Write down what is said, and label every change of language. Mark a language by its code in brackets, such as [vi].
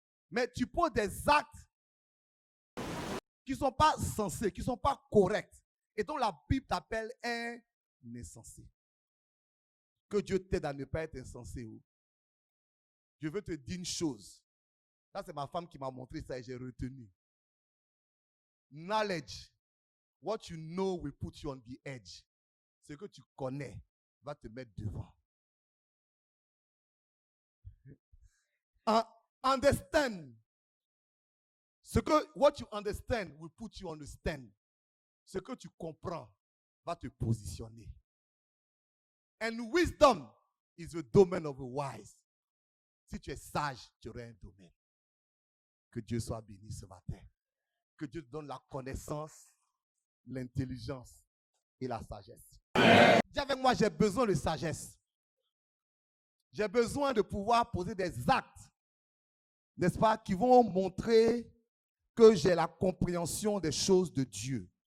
[fr] Mais tu poses des actes qui ne sont pas sensés, qui ne sont pas corrects. Et donc la Bible t'appelle un insensé. Que Dieu t'aide à ne pas être insensé. Je veux te dire une chose. Ça, c'est ma femme qui m'a montré ça et j'ai retenu. [en] Knowledge, what you know will put you on the edge. [fr] Ce que tu connais va te mettre devant. [en] Understand. What you understand will put you on the stand. [fr] Ce que tu comprends va te positionner. [en] And wisdom is the domain of the wise. [fr] Si tu es sage, tu auras un domaine. Que Dieu soit béni ce matin. Que Dieu te donne la connaissance, l'intelligence et la sagesse. Dis avec moi, j'ai besoin de sagesse. J'ai besoin de pouvoir poser des actes, n'est-ce pas, qui vont montrer que j'ai la compréhension des choses de Dieu.